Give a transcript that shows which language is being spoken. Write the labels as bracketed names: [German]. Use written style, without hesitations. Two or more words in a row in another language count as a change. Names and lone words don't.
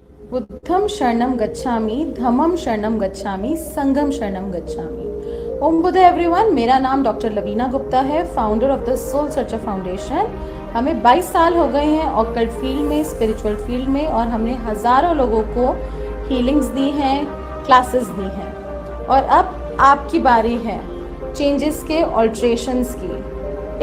[Pali] बुद्धम शरणम गच्छामि, धम्मम शरणम गच्छामि, संघम शरणम गच्छामि। [Hindi] ओम बुद्ध एवरीवन, मेरा नाम डॉक्टर लवीना गुप्ता है, [English] founder of the Soul Searcher Foundation. [Hindi] हमें 22 साल हो गए हैं [English] occult field [Hindi] में, [English] spiritual field [Hindi] में, और हमने हज़ारों लोगों को हीलिंग्स दी हैं, क्लासेस दी हैं। और अब आपकी बारी है चेंजेस के, ऑल्ट्रेशंस की।